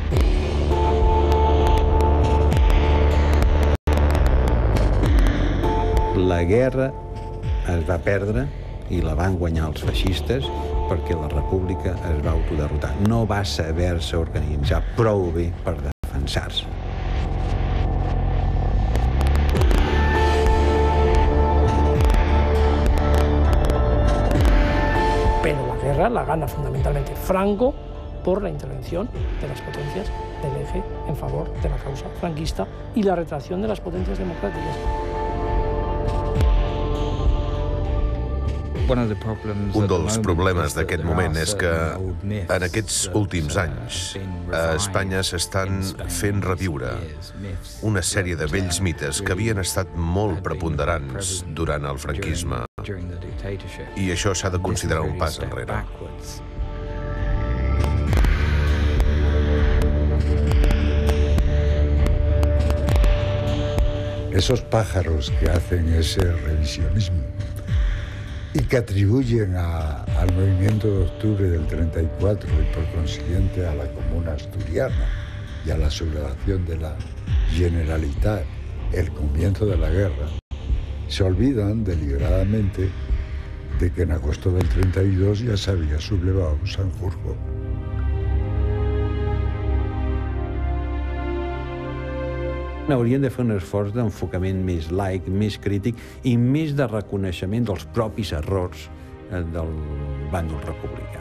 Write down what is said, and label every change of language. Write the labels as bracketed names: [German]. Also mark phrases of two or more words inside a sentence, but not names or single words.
[Catalan] La guerra es va perdre i la van guanyar els feixistes perquè la república es va autoderrotar. No va saber-se organitzar prou bé per defensar-se. [Spanish] Pero la guerra la gana fundamentalmente Franco por la intervención de las potencias del eje en favor de la causa franquista y la retracción de las potencias democráticas. [Catalan] Un dels problemes d'aquest moment és que en aquests últims anys a Espanya s'estan fent reviure una sèrie de vells mites que havien estat molt preponderants durant el franquisme i això s'ha de considerar un pas enrere. [Spanish] Esos pájaros que hacen ese revisionismo y que atribuyen al movimiento de octubre del 34 y por consiguiente a la Comuna Asturiana y a la sublevación de la Generalitat el comienzo de la guerra, se olvidan deliberadamente de que en agosto del 32 ya se había sublevado Sanjurjo. [Catalan] Haurien de fer un esforç d'enfocament més laic, més crític i més de reconeixement dels propis errors del bàndol republicà.